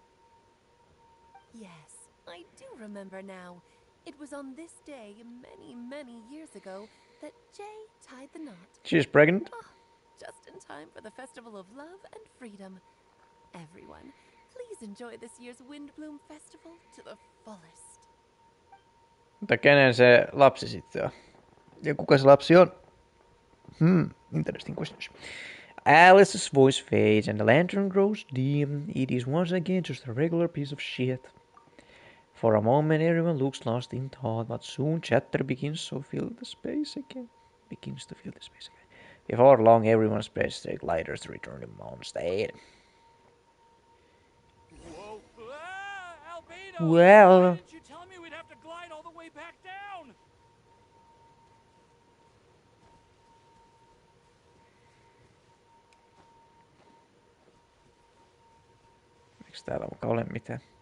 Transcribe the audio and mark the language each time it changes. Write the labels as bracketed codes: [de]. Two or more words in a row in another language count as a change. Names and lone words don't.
[en] Yes, I do remember now. It was on this day many, many years ago that Jay tied the knot. She's pregnant? Oh, just in time for the Festival of Love and Freedom. Everyone, please enjoy this year's Windbloom Festival to the fullest. [fi] Mutta kenen se lapsi sitten on? Ja kuka se lapsi on? [en] Interesting questions. Alice's voice fades and the lantern grows dim. It is once again just a regular piece of shit. For a moment everyone looks lost in thought, but soon chatter begins to fill the space again. Before long everyone spreads their gliders to return to Mondstadt. Whoa. Albino! Well... Why didn't you tell me we'd have to glide all the way back down? [fi] Eiks täällä muka ole mitään?